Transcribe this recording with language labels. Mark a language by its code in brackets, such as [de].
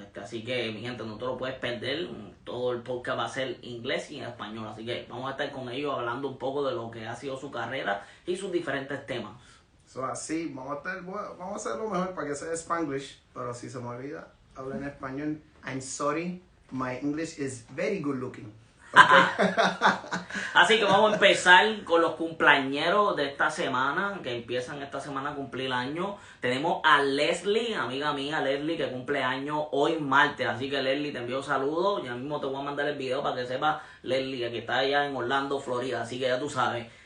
[es] Así que, mi gente, no te lo puedes perder. Todo el podcast va a ser inglés y en español. Así que vamos a estar con ellos hablando un poco de lo que ha sido su carrera y sus diferentes temas. Así, vamos a hacer lo mejor para que sea Spanglish. Pero si se me olvida, hablo en español. [en] I'm sorry, my English is very good looking. Okay. [es] Así que vamos a empezar con los cumpleañeros de esta semana, que empiezan esta semana a cumplir años. Tenemos a Leslie, amiga mía Leslie, que cumple años hoy martes. Así que Leslie, te envío saludos. Ya mismo te voy a mandar el video para que sepas, Leslie, que está allá en Orlando, Florida. Así que ya tú sabes.